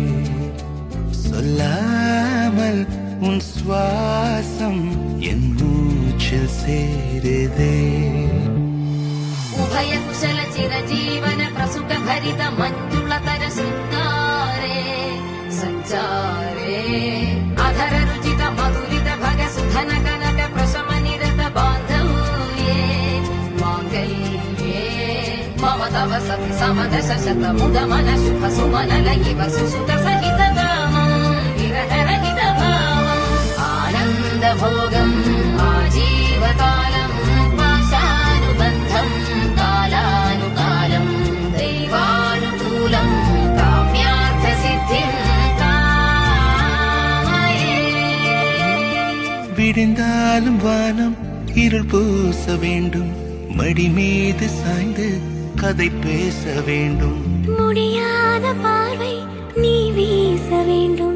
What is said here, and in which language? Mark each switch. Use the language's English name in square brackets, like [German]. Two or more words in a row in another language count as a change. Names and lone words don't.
[Tamil] சொல்லாமல் உன் சுவாசம் என் மூச்சில் சேருதே. [Sanskrit] उभय कुशल चिरजीवन प्रसुक भरित मञ्जुलतर सुन्दारे सञ्चारे अधर रुचित மதுரித भग सुधन कनक प्रशम निरत बान्धव्ये माङ्गल्ये मम तव सति समदश शत मुद मन शुभ सुमन लयिव सुसुत सहित कामं विरह रहित भावम् आनन्द भोगम् आजीवकालम् पाशानुबन्धम् कालानुकालम् दैवानुकूलम् काम्यार्थ सिद्धिम् [Tamil] விடிந்தாலும் வானம் இருள் பூச வேண்டும். மடி மீது சாய்ந்து கதை பேச வேண்டும். முடியாத பார்வை நீ வீச வேண்டும்.